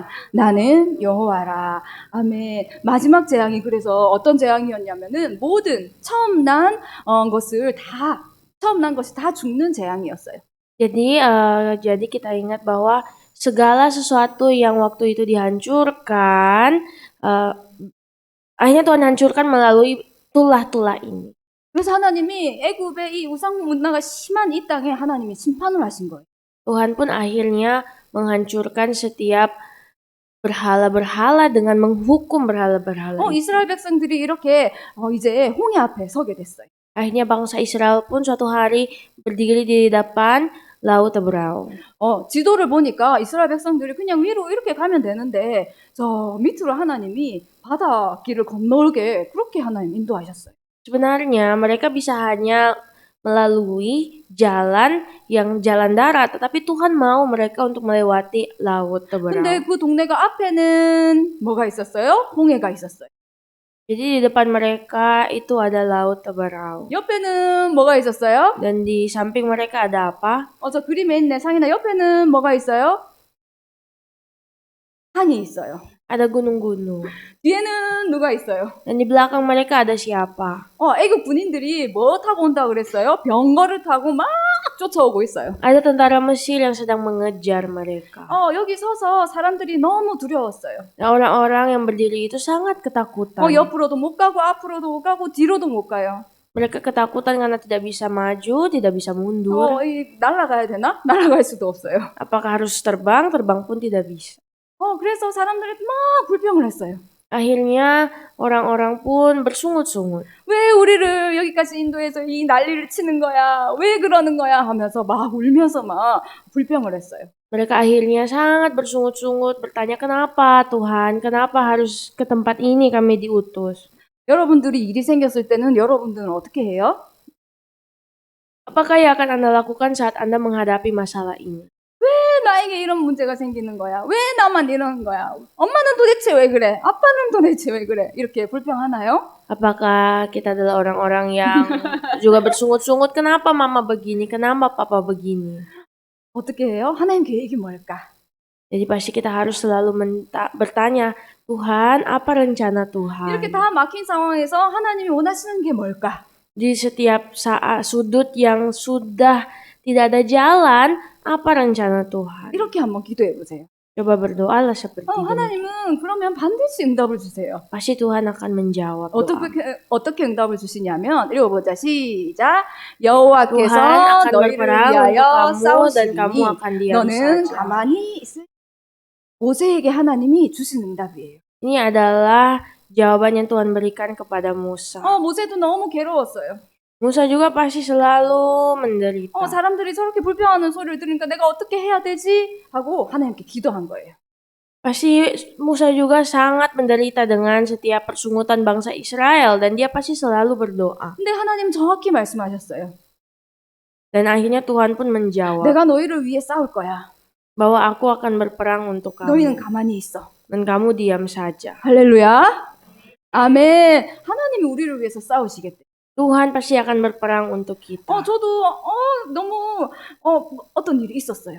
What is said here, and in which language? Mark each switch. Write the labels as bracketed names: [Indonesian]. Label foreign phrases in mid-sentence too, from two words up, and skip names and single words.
[Korean] 나는 여호와라. 아멘. 마지막 재앙이 그래서 어떤 재앙이었냐면은 모든 처음 난 것이 다 죽는 재앙이었어요. [Indonesian] Jadi kita ingat bahwa segala sesuatu yang waktu itu dihancurkan, akhirnya Tuhan hancurkan melalui tulah-tulah ini. [Korean] 그래서 하나님이 애굽의 이 우상 문화가 심한 이 땅에 하나님이 심판을 하신 거예요. [Indonesian] Tuhan pun akhirnya menghancurkan setiap berhala-berhala dengan menghukum berhala-berhala. [Korean] 이스라엘 백성들이 이렇게 이제 홍해 앞에 서게 됐어요. [Indonesian] Akhirnya bangsa Israel pun suatu hari berdiri di depan Laut Teberau. [Korean] 지도를 보니까 이스라엘 백성들이 그냥 위로 이렇게 가면 되는데 저 밑으로 하나님이 바다 길을 건너게 그렇게 하나님 인도하셨어요. [Indonesian] Sebenarnya mereka bisa hanya melalui jalan darat, tetapi Tuhan mau mereka untuk melewati Laut Teberau. [Korean] 근데 그 동네가 앞에는 뭐가 있었어요? 홍해가 있었어요. [Indonesian] Jadi di depan mereka itu ada Laut Teberau. [Korean] 옆에는 뭐가 있었어요? [Indonesian] Dan di samping mereka ada apa? [Korean] 저 그림에 있네. 상인아, 옆에는 뭐가 있어요? 산이 있어요. [Indonesian] Ada gunung-gunung. [Korean] 뒤에는 누가 있어요? [Indonesian] Dan di belakang mereka ada siapa? [Korean] 애국 군인들이 뭐 타고 온다 그랬어요? 병거를 타고 막 쫓아오고 있어요. [Indonesian] Ada tentara Mesir yang sedang mengejar mereka. [Korean] 여기 서서 사람들이 너무 두려웠어요. [Indonesian] Nah, orang-orang yang berdiri itu sangat ketakutan. [Korean] 옆으로도 못 가고 앞으로도 못 가고 뒤로도 못 가요. [Indonesian] Mereka ketakutan karena tidak bisa maju, tidak bisa mundur. [Korean] 날아가야 되나? 날아갈 수도 없어요. [Indonesian] Apakah harus terbang? Terbang pun tidak bisa. [Korean] 그래서 사람들이 막 불평을 했어요. [Indonesian] Akhirnya orang-orang pun bersungut-sungut. [Korean] 왜 우리를 여기까지 인도해서 이 난리를 치는 거야? 왜 그러는 거야? 하면서 막 울면서 막 불평을 했어요. [Indonesian] Mereka akhirnya sangat bersungut-sungut bertanya, kenapa Tuhan? Kenapa harus ke tempat ini kami diutus? [Korean] 여러분들이 일이 생겼을 때는 여러분들은 어떻게 해요? [Indonesian] Apakah yang akan Anda lakukan saat Anda menghadapi masalah ini? [Korean] 왜 나에게 이런 문제가 생기는 거야? 왜 나만 이러는 거야? 엄마는 도대체 왜 그래? 아빠는 도대체 왜 그래? 이렇게 불평하나요? [Indonesian] Apakah kita adalah orang-orang yang juga bersungut-sungut, kenapa mama begini, kenapa papa begini? [Korean] 어떻게 해요? 하나님 계획이 뭘까? [Indonesian] Jadi pasti kita harus selalu bertanya, Tuhan, apa rencana Tuhan? [Korean] 이렇게 다 막힌 상황에서 하나님이 원하시는 게 뭘까? [Indonesian] Di setiap saat sudut yang sudah tidak ada jalan, apa rencana Tuhan? [Korean] 이렇게 한번 기도해 보세요. [Indonesian] Coba berdoalah seperti ini. [Korean] 하나님은 그러면 반드시 응답을 주세요. [Indonesian] Pasti Tuhan akan menjawab doa. [Korean] 어떻게 응답을 주시냐면 읽어보자. 시작. 여호와께서 [Indonesian] Tuhan akan [Korean] 너희를 [Indonesian] berperang [Korean] 위하여 [Indonesian] untuk kamu dan kamu [Korean] 싸우시니 [Indonesian] akan diam [Korean] 너는 [Indonesian] saja. [Korean] 가만히 있을. 모세에게 하나님이 주신 응답이에요. [Indonesian] Ini adalah jawaban yang Tuhan berikan kepada Musa. [Korean] 모세도 너무 괴로웠어요. [Indonesian] Musa juga pasti selalu menderita. [Korean] 사람들이 저렇게 불평하는 소리를 들으니까 내가 어떻게 해야 되지? 하고 하나님께 기도한 거예요. [Indonesian] Pasti Musa juga sangat menderita dengan setiap persungutan bangsa Israel dan dia pasti selalu berdoa. [Korean] 근데 하나님 정확히 말씀하셨어요. [Indonesian] Dan akhirnya Tuhan pun menjawab [Korean] 내가 너희를 위해 싸울 거야. [Indonesian] bahwa aku akan berperang untuk [Korean] 너희는 [Indonesian] kamu [Korean] 가만히 있어. [Indonesian] dan kamu diam saja. [Korean] 할렐루야. 아멘. 하나님이 우리를 위해서 싸우시겠대. [Indonesian] Tuhan pasti akan berperang untuk kita. [Korean] 저도 너무 어떤 일이 있었어요.